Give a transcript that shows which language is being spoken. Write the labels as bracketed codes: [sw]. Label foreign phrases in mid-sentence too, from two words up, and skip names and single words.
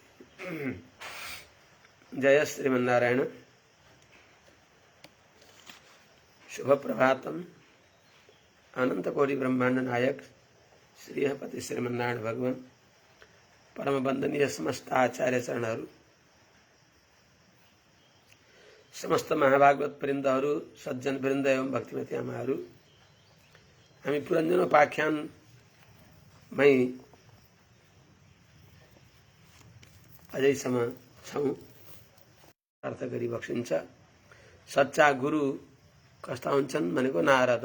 [ne] जय श्रीमन्नारायण। शुभ प्रभातम। अनंत कोटि ब्रह्मांड नायक श्रीहपति श्रीमन्नारायण भगवान परम वंदनीय समस्त आचार्य चरणहरू, समस्त महाभागवत वृन्दहरू, सज्जन वृन्द एवं भक्तिमती आमाहरू, हामी पुरञ्जनोपाख्यानमै अझैसम्म छौँ। अर्थ गरी बक्सिन्छ। सच्चा गुरु कस्ता हुन्छन् भनेको नारद।